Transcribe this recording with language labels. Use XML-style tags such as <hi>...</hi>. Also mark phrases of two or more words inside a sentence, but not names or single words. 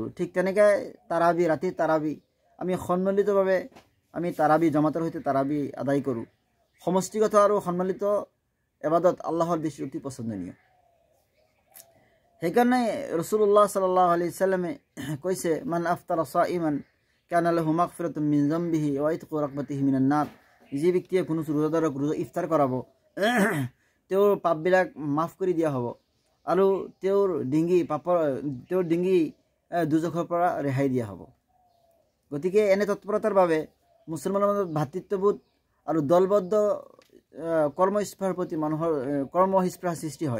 <as>ঠিক তেনেকৈ ৰাতিৰ তাৰাবি আমি সন্মিলিতভাৱে আমি জমাতৰ সৈতে তাৰাবি আদায় কৰোঁ। সমষ্টিগত আৰু সন্মিলিত ইবাদত আল্লাহৰ দৃষ্টিত অতি পছন্দনীয়।</as> <ar>সেইকাৰণে رسول الله صلى الله عليه وسلم কৈছে, من أفطر صائما كان له مغفرة من ذنبه وعتق رقبته من النار.</ar> <as>যি ব্যক্তিয়ে কোনো ৰোজাদাৰক ইফতাৰ কৰাব, তেওঁৰ পাপবিলাক মাফ কৰি দিয়া হ'ব আৰু তেওঁৰ ডিঙি দুজখৰ পৰা ৰেহাই দিয়া হ'ব। গতিকে এনে তৎপৰতাৰ বাবে মুছলমানৰ মাজত ভাতৃত্ববোধ আৰু দলবদ্ধ কৰ্মস্পৃহাৰ প্ৰতি মানুহৰ কৰ্মস্পৃহাৰ সৃষ্টি হয়।</as>